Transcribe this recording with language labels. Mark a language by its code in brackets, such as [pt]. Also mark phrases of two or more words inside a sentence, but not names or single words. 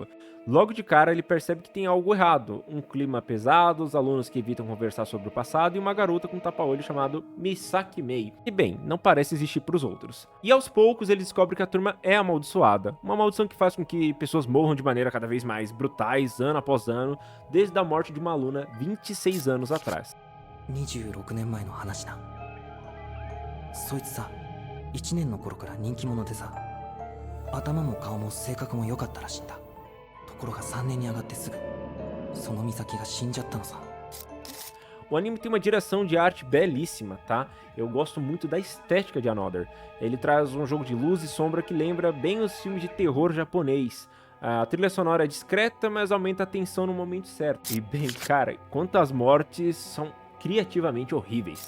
[pt] Logo de cara, ele percebe que tem algo errado. Um clima pesado, os alunos que evitam conversar sobre o passado e uma garota com um tapa-olho chamado Misaki Mei, que, bem, não parece existir para os outros. E aos poucos, ele descobre que a turma é amaldiçoada. Uma maldição que faz com que pessoas morram de maneira cada vez mais brutais, ano após ano, desde a morte de uma aluna 26 anos atrás. [ja] 26 年前の話な。そいつさ、1年の頃から人気者でさ、頭も顔も性格も良かったらしいんだ。ところが3年に上がってすぐ、その美咲が死んじゃったのさ。 [pt] O anime tem uma direção de arte belíssima, tá? Eu gosto muito da estética de Another. Ele traz um jogo de luz e sombra que lembra bem os filmes de terror japonês. A trilha sonora é discreta, mas aumenta a tensão no momento certo. E bem, cara, quantas mortes são criativamente horríveis.